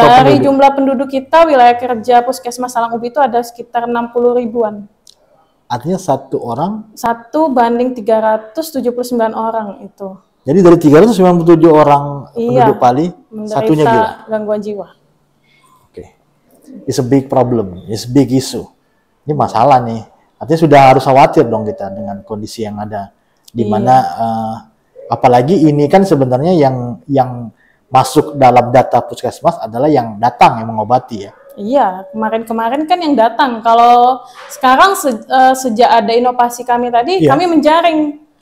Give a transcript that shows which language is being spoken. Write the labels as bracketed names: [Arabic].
[Indonesian] dari penduduk? Jumlah penduduk kita wilayah kerja Puskesmas Salang Ubi itu ada sekitar 60 ribuan. Artinya 1 orang? 1 banding 379 orang itu. Jadi dari 397 orang penduduk Pali, satunya gila? Gangguan jiwa. Oke. [English] It's a big problem, it's a big issue. [Indonesian] Ini masalah nih. Artinya sudah harus khawatir dong kita dengan kondisi yang ada. Dimana, apalagi ini kan sebenarnya yang masuk dalam data puskesmas adalah yang datang yang mengobati ya. Iya, kemarin kan yang datang. Kalau sekarang sejak ada inovasi kami tadi, kami menjaring.